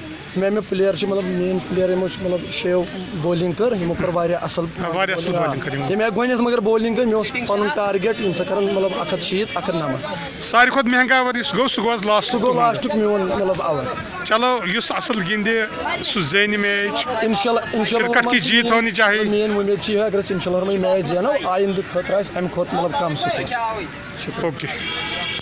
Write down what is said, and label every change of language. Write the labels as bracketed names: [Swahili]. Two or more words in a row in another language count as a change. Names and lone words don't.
[Kashmiri] مےٚ پٕلیر چھِ مطلب میٲنۍ پٕلیر یِمو چھِ مطلب شیو بولِنگ کٔر یِمو کٔر واریاہ اصٕل واریاہ اصٕل بولنگ کٔر یِمو ییٚمہِ ہٮ۪کہِ گۄڈنٮ۪تھ مگر بولِنگ کٔر مےٚ اوس پنُن ٹارگیٹ یِم سا کران مطلب 160 190 ساروی کھۄتہٕ مہنگا اوور یُس گوٚو سُہ گوٚو لاسٹ سُہ گوٚو لاسٹُک میون مطلب اوور چلو یُس اصٕل گِنٛدِ سُہ زینہِ میچ [Arabic] اِنشاء اللہ [Urdu] کرکٹ کی جیت ہونی چاہیے [Kashmiri] میٲنۍ وۄمید چھِ یِہے اگر أسۍ [Arabic] اِنشاء اللہ [Kashmiri] میچ زینو آیندٕ خٲطرٕ آسہِ امہِ کھۄتہٕ مطلب کم سکور اوکے